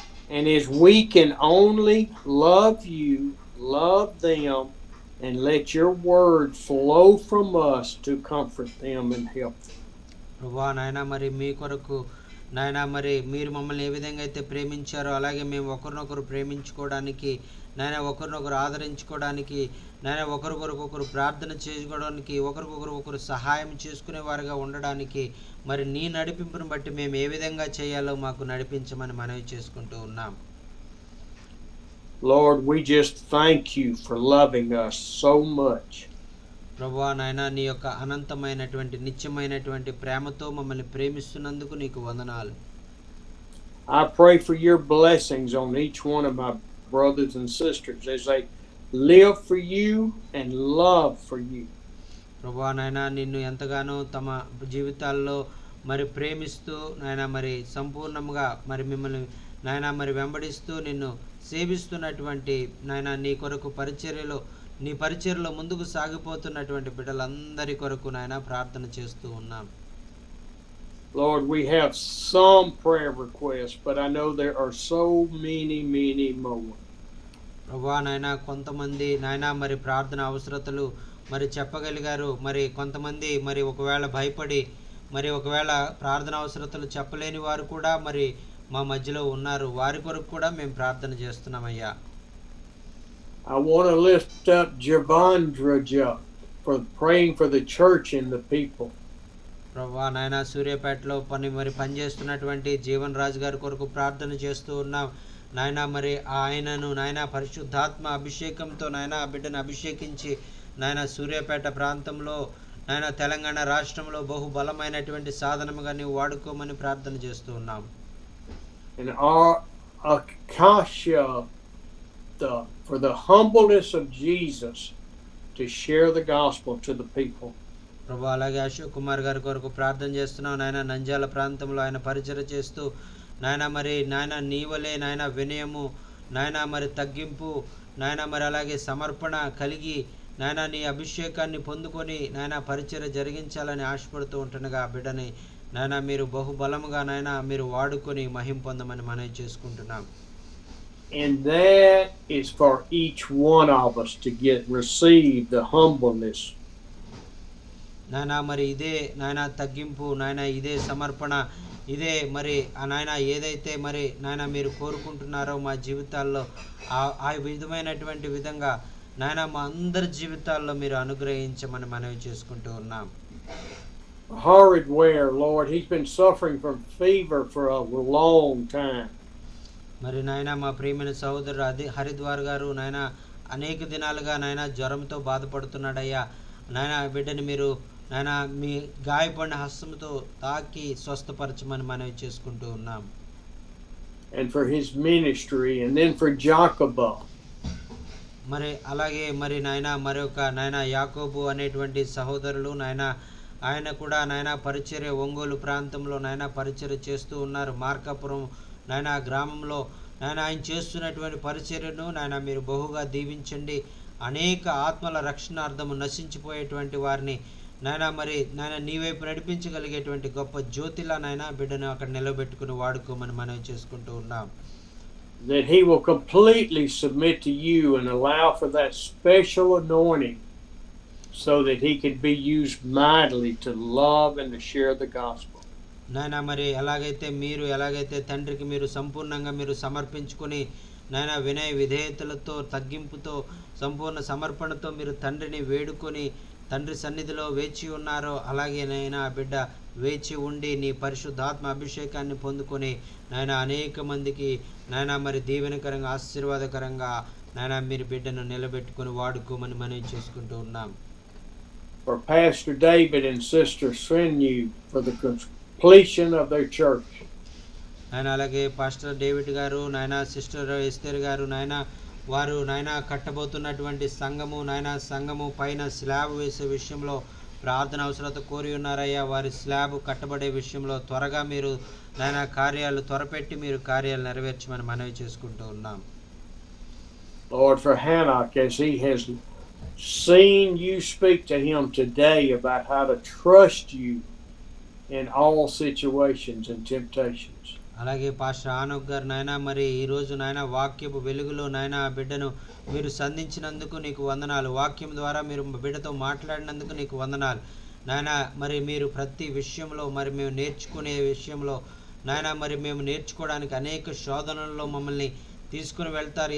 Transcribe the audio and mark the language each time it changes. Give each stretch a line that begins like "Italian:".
English: and as we can only love you, love them, and let your word flow from us to comfort them and help them.
Telugu: ప్రభువా నాయన మరి మీ కొరకు నాయన మరి మీరు మమ్మల్ని ఏ విధంగా అయితే ప్రేమించారో అలాగే మేము ఒకరినొకరు ప్రేమించుకోవడానికి నాయన ఒకరినొకరు ఆదరించుకోవడానికి నాయన ఒకరికొకరు ప్రార్థన చేసుకోవడానికి ఒకరికొకరు సహాయం చేసుకునే వారుగా ఉండడానికి మరి నీ నడిపింపును బట్టి మేము ఏ విధంగా చేయాలో మాకు నడిపించమని మనవి చేసుకుంటూ ఉన్నాం.
English: Lord, we just thank you for loving us so much.
Telugu: ప్రభువా నాయన నీ యొక్క అనంతమైనటువంటి నిత్యమైనటువంటి ప్రేమతో మమ్మల్ని ప్రేమిస్తున్నందుకు నీకు వందనాలు.
English: I pray for your blessings on each one of my brothers and sisters as they live for you and love for you.
Telugu: ప్రభువా నాయన నిన్ను ఎంతగానో తమ జీవితాల్లో మరి ప్రేమిస్తూ నాయన మరి సంపూర్ణంగా మరి మిమ్మల్ని నాయన మరి వెంబడిస్తూ నిన్ను సేవిస్తున్నటువంటి నాయన నీ కొరకు నీ పరిచర్యలో ముందుకు సాగిపోతున్నటువంటి బిడ్డలందరి కొరకు నాయన ప్రార్థన చేస్తూ ఉన్నాం.
English: Lord, we have some prayer requests, but I know there are so many more.
Telugu: ప్రభువా నాయన కొంతమంది నాయన మరి ప్రార్థన అవసరతలు మరి చెప్పగలిగారు, మరి కొంతమంది మరి ఒకవేళ భయపడి మరి ఒకవేళ ప్రార్థన అవసరతలు చెప్పలేని వారు కూడా మరి మా మధ్యలో ఉన్నారు. వారి కొరకు కూడా మేము ప్రార్థన చేస్తున్నామయ్యా.
English: I want to lift up Javandra for praying for the church and the people.
Telugu: ప్రభువా నాయన సూర్యాపేటలో పనిచేస్తున్నటువంటి జీవన్ రాజు గారి కొరకు ప్రార్థన చేస్తూ ఉన్నాం నాయన. మరి ఆయనను నాయన పరిశుద్ధాత్మ అభిషేకంతో నాయన ఆ బిడ్డను అభిషేకించి నాయన సూర్యాపేట ప్రాంతంలో నాయన తెలంగాణ రాష్ట్రంలో బహుబలమైనటువంటి సాధనముగా నీవు వాడుకోమని ప్రార్థన చేస్తూ ఉన్నాం.
English: And Akasha for the humbleness of Jesus to share the gospel to the people.
Telugu: ప్రభు అలాగే అశోక్ కుమార్ గారి కొరకు ప్రార్థన చేస్తున్నాం నాయన. నంద్యాల ప్రాంతంలో ఆయన పరిచర్య చేస్తూ నాయన మరి నాయన నీవలే నాయన వినయము నాయన మరి తగ్గింపు నాయన మరి అలాగే సమర్పణ కలిగి నాయన నీ అభిషేకాన్ని పొందుకొని నాయన పరిచర్య జరిగించాలని ఆశపడుతూ ఉంటుండగా బిడ్డని నాయన మీరు బహుబలముగా నాయన మీరు వాడుకొని మహిమ పొందమని మనవి చేసుకుంటున్నాం.
English: And that is for each one of us to receive the humbleness.
Telugu: నాయన మరి ఇదే నాయన తగ్గింపు నాయన ఇదే సమర్పణ ఇదే మరి నాయన ఏదైతే మరి నాయన మీరు కోరుకుంటున్నారో మా జీవితాల్లో ఆ విధమైనటువంటి విధంగా నాయన మా అందరి జీవితాల్లో మీరు అనుగ్రహించమని మనవి చేసుకుంటూ ఉన్నాం.
English: Horrid wear, Lord. He's been suffering from fever for a long time.
Telugu: మరి నాయన మా ప్రియమైన సహోదరుడు హరిద్వార్ గారు నాయన అనేక దినాలుగా నాయన జ్వరంతో బాధపడుతున్నాడయ్యా. నాయన బిడ్డని మీరు నాయన మీ గాయపడిన హస్తంతో తాకి స్వస్థపరచమని మనవి చేసుకుంటూ ఉన్నాం. And for his ministry, and then for Jacoba. మరి అలాగే మరి నాయన మరొక నాయన యాకోబు అనేటువంటి సహోదరులు నాయన ఆయన కూడా నాయన పరిచర్య ఒంగోలు ప్రాంతంలో నాయన పరిచర్య చేస్తూ ఉన్నారు. మార్కాపురం నాయన గ్రామంలో నాయన ఆయన చేస్తున్నటువంటి పరిచర్యను నాయన మీరు బహుగా దీవించండి. అనేక ఆత్మల రక్షణార్థము నశించిపోయేటువంటి వారిని నాయన మరి నాయన నీ వైపు నడిపించగలిగేటువంటి గొప్ప జ్యోతిలా నాయన బిడ్డను అక్కడ నిలబెట్టుకుని వాడుకోమని మనం చేసుకుంటూ ఉన్నాం.
English: That he will completely submit to you and allow for that special anointing so that he can be used mightily to love and to share the gospel.
Telugu: నాయన మరి ఎలాగైతే తండ్రికి మీరు సంపూర్ణంగా మీరు సమర్పించుకొని నాయన వినయ విధేయతలతో తగ్గింపుతో సంపూర్ణ సమర్పణతో మీరు తండ్రిని వేడుకొని తండ్రి సన్నిధిలో వేచి ఉన్నారో అలాగే నాయన బిడ్డ వేచి ఉండి నీ పరిశుద్ధాత్మ అభిషేకాన్ని పొందుకొని నాయన అనేక మందికి నాయన మరి దీవెనకరంగా ఆశీర్వాదకరంగా నాయన మీరు బిడ్డను నిలబెట్టుకొని వాడుకోమని మనం చేసుకుంటూ ఉన్నాం.
English: For Pastor David and Sister Srenyu for the completion of their church.
Telugu: నాయన అలాగే పాస్టర్ డేవిడ్ గారు నాయన సిస్టర్ ఎస్తేర్ గారు నాయన వారు నాయన కట్టబోతున్నటువంటి సంఘము పైన స్లాబ్ వేసే విషయంలో ప్రార్థన అవసరత కోరి ఉన్నారయ్యా. వారి స్లాబ్ కట్టబడే విషయంలో త్వరగా మీరు నాయన కార్యాలు త్వరపెట్టి మీరు కార్యాలు నెరవేర్చమని మనవి చేసుకుంటూ ఉన్నాం.
English: Lord, for Hanok, as he has seen you speak to him today about how to trust you in all situations and temptations.
Telugu: అలాగే పాస్టర్ ఆనోక్ గారు నాయన మరి ఈరోజు నాయన వాక్యపు వెలుగులో నాయన బిడ్డను మీరు సంధించినందుకు నీకు వందనాలు. వాక్యం ద్వారా మీరు బిడ్డతో మాట్లాడినందుకు నీకు వందనాలు నాయన. మరి మీరు ప్రతి విషయంలో మరి మేము నేర్చుకునే విషయంలో నాయన మరి మేము నేర్చుకోవడానికి అనేక శోధనల్లో మమ్మల్ని తీసుకుని వెళ్తారు.